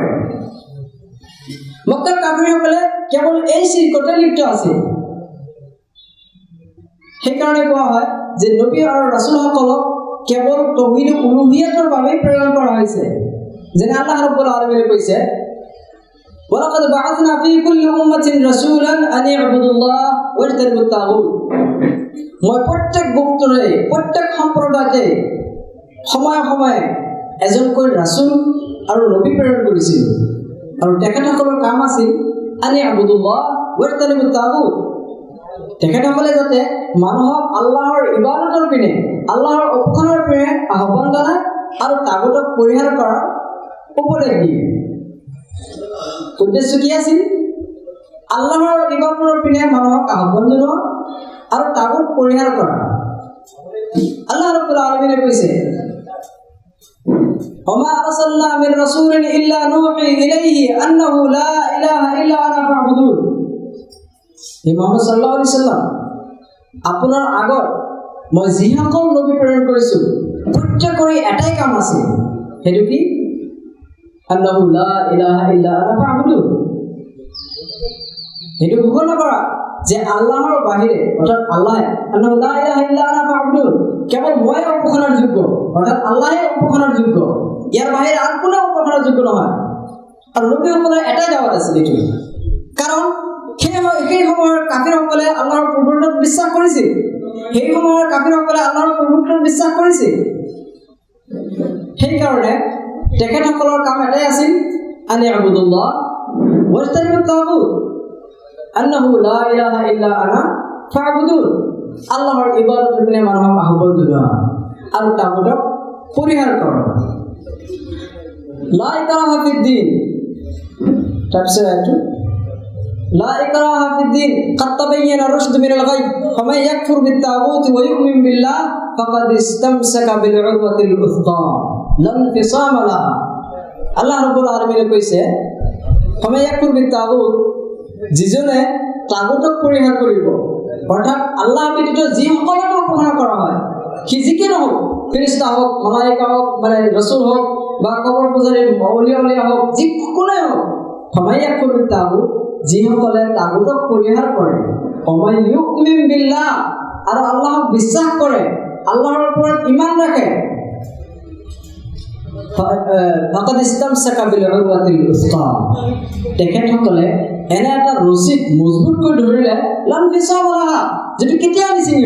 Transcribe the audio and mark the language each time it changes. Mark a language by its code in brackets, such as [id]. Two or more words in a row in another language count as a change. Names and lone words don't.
[as] মক্কাৰ কাফিৰসকলে কেৱল এই শিৰকতে লিপ্ত আছিল। সেইকাৰণে কোৱা হয় যে নবী আৰু ৰাসূলসকলক কেৱল [ar] توحيد الألوهية [as] বাবে প্ৰেৰণ কৰা হৈছে। যেনে [ar] الله رب العالمين [as] কৈছে, [ar] ولقد بعثنا في كل أمة رسولا أن اعبدوا الله واجتنبوا الطاغوت. [as] মই প্ৰত্যেক গোত্ৰৰে প্ৰত্যেক সম্প্ৰদায়তে সময়ে সময়ে এজনকৈ ৰাসূল আৰু নবী প্ৰেৰণ কৰিছিলোঁ, আৰু তেখেতসকলৰ কাম আছিল [ar] أن اعبدوا الله واجتنبوا الطاغوت. [as] তেখেতসকলে যাতে মানুহক আল্লাহৰ ইবাদতৰ পিনে, আল্লাহৰ উপাসনাৰ পিনে আহ্বান জনায় আৰু তাগুতক পৰিহাৰ কৰাৰ উপদেশ দিয়ে। উদ্দেশ্য কি আছিল? আল্লাহৰ ইবাদতৰ পিনে মানুহক আহ্বান জনোৱা আৰু তাগুত পৰিহাৰ কৰা। [ar] الله رب العالمين [as] কৈছে, [ar] وما أرسلنا من رسول إلا نوحي إليه أنه لا إله إلا أنا فاعبدون. محمد صلى الله عليه سلم, [as] আপোনাৰ আগত মই যিসকল নবী প্ৰেৰণ কৰিছোঁ প্ৰত্যেকৰে এটাই কাম আছে, সেইটো কি? [ar] أنه لا إله إلا أنا فاعبدون. [as] সেইটো ঘোষণা কৰা যে আল্লাহৰ বাহিৰে, অৰ্থাৎ আল্লাহে, [ar] أنه لا إله إلا أنا فاعبدون, [as] কেৱল মই উপাসনাৰ যোগ্য, অৰ্থাৎ আল্লাহে উপাসনাৰ যোগ্য, ইয়াৰ বাহিৰে আন কোনো উপাসনাৰ যোগ্য নহয়। আৰু নবীসকলৰ এটাই দাৱাত আছিল এইটো। কাৰণ সেই সময়ৰ কাফিৰসকলে আল্লাহৰ প্ৰভুত্বত বিশ্বাস কৰিছিল। সেই সময়ৰ কাফিৰসকলে আল্লাহৰ প্ৰভুত্বত বিশ্বাস কৰিছিল। সেইকাৰণে তেখেতসকলৰ কাম এটাই আছিল, [ar] أن اعبدوا الله واجتنبوا الطاغوت، أنه لا إله إلا أنا فاعبدون. [as] আল্লাহৰ ইবাদতৰ পিনে মানুহক আহ্বান জনোৱা আৰু তাগুতক পৰিহাৰ কৰা। [ar] لا إكراه في الدين. [as] তাৰপিছত এইটো [ar] لا إكراه في الدين قد تبين الرشد من الغي فمن يكفر بالطاغوت ويؤمن بالله فقد استمسك بالعروة الوثقى لا انفصام لها। الله رب العالمين [as] কৈছে, [ar] فمن يكفر بالطاغوت, [as] যিজনে তাগুতক পৰিহাৰ কৰিব, অৰ্থাৎ আল্লাহ ব্যতীত যিসকলক উপাসনা কৰা হয়, সি যিকে নহওক, ফেৰেশতা হওক, মালাইকা হওক, মানে ৰাসূল হওক, বা কবৰ পূজাৰী অলিয়া হওক, যিকোনোৱে হওক, [ar] فمن يكفر بالطاغوت, [as] যিসকলে তাগুতক পৰিহাৰ কৰে, [ar] ومن يؤمن بالله, [as] আৰু আল্লাহক বিশ্বাস কৰে, আল্লাহৰ ওপৰত ঈমান ৰাখে, [ar] فقد استمسك بالعروة الوثقى, [as] তেখেতসকলে এনে এটা ৰছীক মজবুতকৈ ধৰিলে, [ar] لا انفصام لها, [as] যিটো কেতিয়াও নিছিঙিব।